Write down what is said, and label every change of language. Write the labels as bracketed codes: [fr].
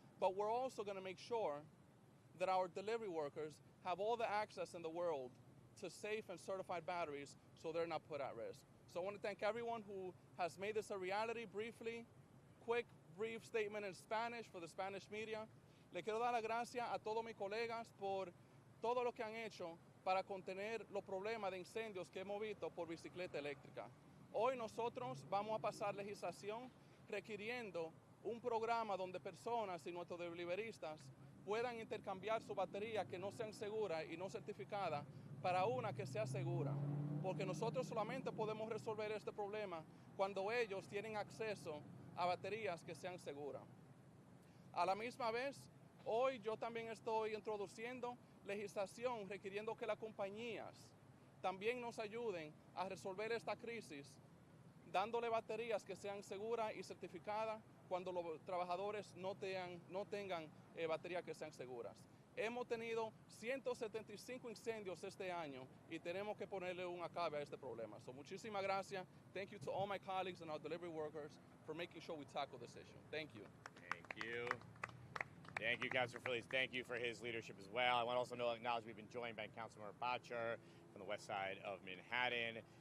[en] But we're also gonna make sure that our delivery workers have all the access in the world to safe and certified batteries so they're not put at risk. So I want to thank everyone who has made this a reality. Briefly, quick, brief statement in Spanish for the Spanish media. [es] Le quiero dar las gracias a todos mis colegas por todo lo que han hecho para contener los problemas de incendios que hemos visto por bicicleta eléctrica. Hoy nosotros vamos a pasar legislación requiriendo un programa donde personas y nuestros deliveristas puedan intercambiar su batería que no sean seguras y no certificadas para una que sea segura. Porque nosotros solamente podemos resolver este problema cuando ellos tienen acceso a baterías que sean seguras. A la misma vez, hoy yo también estoy introduciendo legislación requiriendo que las compañías también nos ayuden a resolver esta crisis, dándole baterías que sean seguras y certificadas cuando los trabajadores no tengan baterías que sean seguras. Hemos tenido 175 incendios este año y tenemos que ponerle un acabe a este problema. So muchísimas gracias. [en] Thank you to all my colleagues and our delivery workers for making sure we tackle this issue. Thank you. Thank you. Thank you, Councilor Feliz. Thank you for his leadership as well. I want to also acknowledge we've been joined by Councilmember Bottcher from the west side of Manhattan.